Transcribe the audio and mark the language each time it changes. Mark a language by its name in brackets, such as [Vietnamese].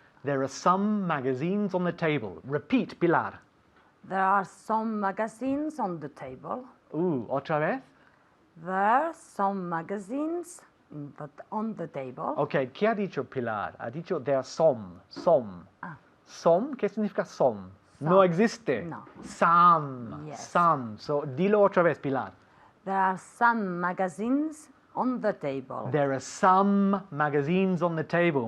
[English] There are some magazines on the table. Repeat, Pilar. There are some magazines on the table. [Spanish] Otra vez. [English] There are some magazines on the table. [Spanish] Ok, ¿qué ha dicho Pilar? Ha dicho [English] there are some. [Spanish] Some, ¿qué significa some? No existe. No. [English] Some. Yes. [Spanish] Some. So, dilo otra vez, Pilar. [English] There are some magazines on the table. There are some magazines on the table.